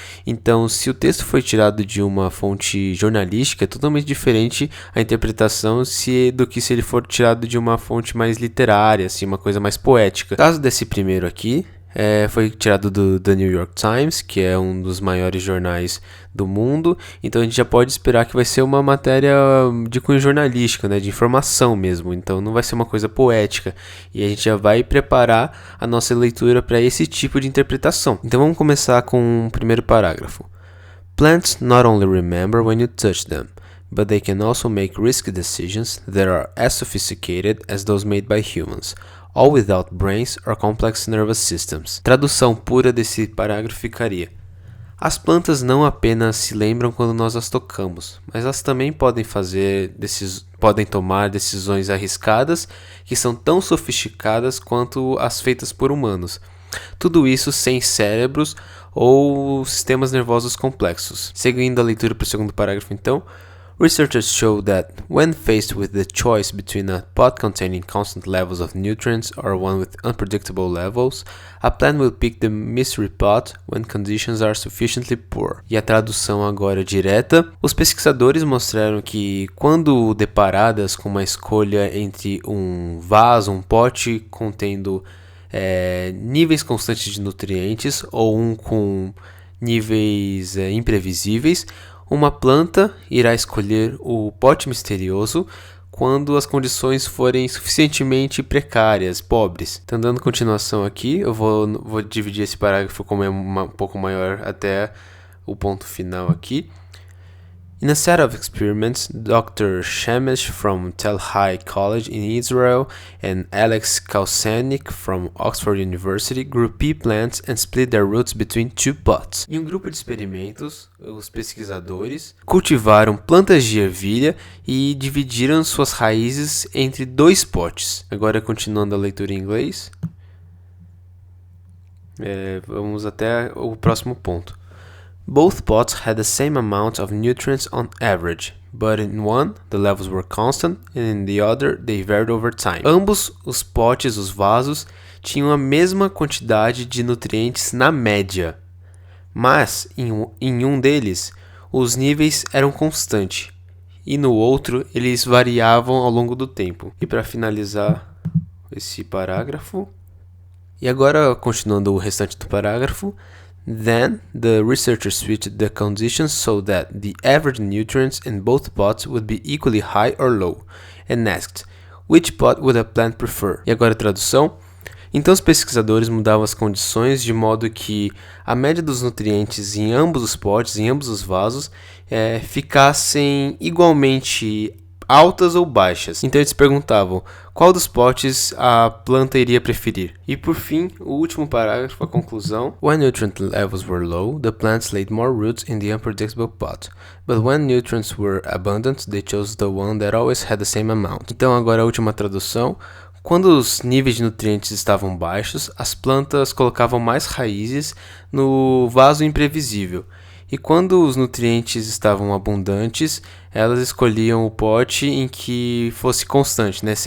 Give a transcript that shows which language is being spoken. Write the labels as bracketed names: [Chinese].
[Portuguese] Então, se o texto foi tirado de uma fonte jornalística, é totalmente diferente a interpretação do que se ele for tirado de uma fonte mais literária, assim, uma coisa mais poética. No caso desse primeiro aqui, foi tirado do The New York Times, que é um dos maiores jornais do mundo, então a gente já pode esperar que vai ser uma matéria de cunho jornalístico, né, de informação mesmo, então não vai ser uma coisa poética, e a gente já vai preparar a nossa leitura para esse tipo de interpretação. Então vamos começar com o primeiro parágrafo. [English] Plants not only remember when you touch them, but they can also make risky decisions that are as sophisticated as those made by humans, all without brains or complex nervous systems. [Portuguese] Tradução pura desse parágrafo ficaria: as plantas não apenas se lembram quando nós as tocamos, mas elas também podem tomar decisões arriscadas que são tão sofisticadas quanto as feitas por humanos. Tudo isso sem cérebros ou sistemas nervosos complexos. Seguindo a leitura para o segundo parágrafo, então. [English] Researchers show that when faced with the choice between a pot containing constant levels of nutrients or one with unpredictable levels, a plant will pick the mystery pot when conditions are sufficiently poor. [Portuguese] E a tradução agora direta. Os pesquisadores mostraram que quando deparadas com uma escolha entre um vaso, um pote contendo níveis constantes de nutrientes ou um com níveis imprevisíveis, uma planta irá escolher o pote misterioso quando as condições forem suficientemente precárias, pobres. Então, dando continuação aqui, eu vou dividir esse parágrafo como é um pouco maior até o ponto final aqui. [English] In a set of experiments, Dr. Shemesh from Tel Hai College in Israel and Alex Kalsanik from Oxford University grew pea plants and split their roots between 2 pots. [Portuguese] Em um grupo de experimentos, os pesquisadores cultivaram plantas de ervilha e dividiram suas raízes entre 2 potes. Agora, continuando a leitura em inglês, vamos até o próximo ponto. [English] Both pots had the same amount of nutrients on average, but in one, the levels were constant, and in the other, they varied over time. [Portuguese] Ambos os potes, os vasos, tinham a mesma quantidade de nutrientes na média, mas em um deles, os níveis eram constantes, e no outro, eles variavam ao longo do tempo. E para finalizar esse parágrafo, e agora continuando o restante do parágrafo, [English] then, the researchers switched the conditions so that the average nutrients in both pots would be equally high or low, and asked, which pot would a plant prefer? [Portuguese] E agora a tradução. Então os pesquisadores mudavam as condições de modo que a média dos nutrientes em ambos os potes, em ambos os vasos, ficassem igualmente altas ou baixas. Então eles perguntavam qual dos potes a planta iria preferir. E por fim, o último parágrafo, a conclusão. [English] When nutrient levels were low, the plants laid more roots in the unpredictable pot. But when nutrients were abundant, they chose the one that always had the same amount. [Portuguese] Então agora a última tradução. Quando os níveis de nutrientes estavam baixos, as plantas colocavam mais raízes no vaso imprevisível. E quando os nutrientes estavam abundantes, elas escolhiam o pote em que fosse constante, né?